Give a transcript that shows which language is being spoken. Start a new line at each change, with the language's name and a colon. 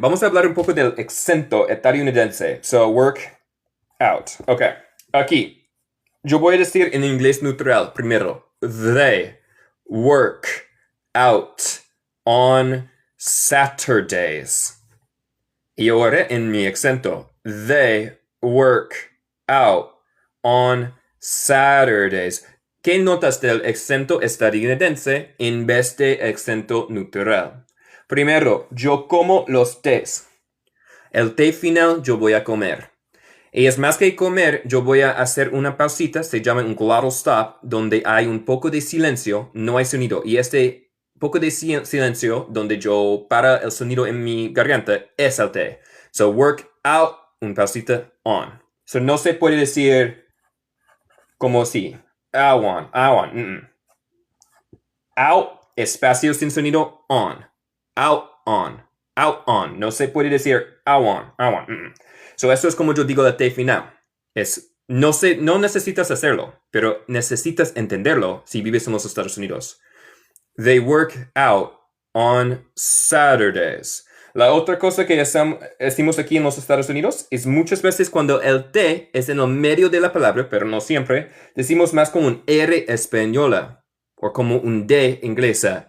Spanish: Vamos a hablar un poco del acento estadounidense. So, work out. Ok. Aquí. Yo voy a decir en inglés neutral primero.
English: They work out on Saturdays.
Spanish: Y ahora en mi acento.
English: They work out on Saturdays.
Spanish: ¿Qué notas del acento estadounidense en vez de acento neutral? Primero, yo como los tés. El té final yo voy a comer. Y es más que comer, yo voy a hacer una pausita, se llama un glottal stop, donde hay un poco de silencio, no hay sonido. Y este poco de silencio, donde yo para el sonido en mi garganta, es el té. So, work out, un pausita, on. So, no se puede decir como si.
English: I want. Out,
Spanish: espacio sin sonido,
English: on. Out, on. Out, on.
Spanish: No se puede decir
English: I want.
Spanish: So, eso es como yo digo la T final. No necesitas hacerlo, pero necesitas entenderlo si vives en los Estados Unidos.
English: They work out on Saturdays.
Spanish: La otra cosa que decimos aquí en los Estados Unidos es muchas veces cuando el T es en el medio de la palabra, pero no siempre, decimos más como un R española o como un D inglesa.